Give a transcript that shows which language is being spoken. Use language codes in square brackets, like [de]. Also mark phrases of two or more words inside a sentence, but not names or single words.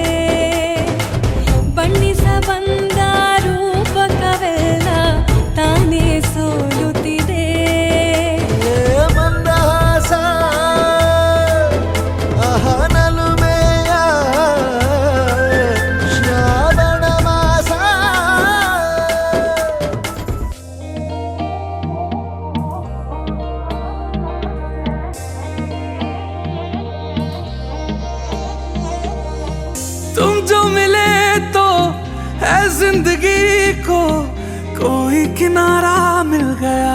[kn] ಬಣ್ಣಿಸ ಬಂದ ರೂಪಕವೆಲ್ಲ ತಾನೇ ಸೋಲುತ್ತಿದೆ. ಮಂದಹಾಸ ಅಹನಲುಮೆಯ ಶ್ರಾವಣ ಮಾಸ. [hi] तुम जो मिले तो है जिंदगी को कोई किनारा मिल गया.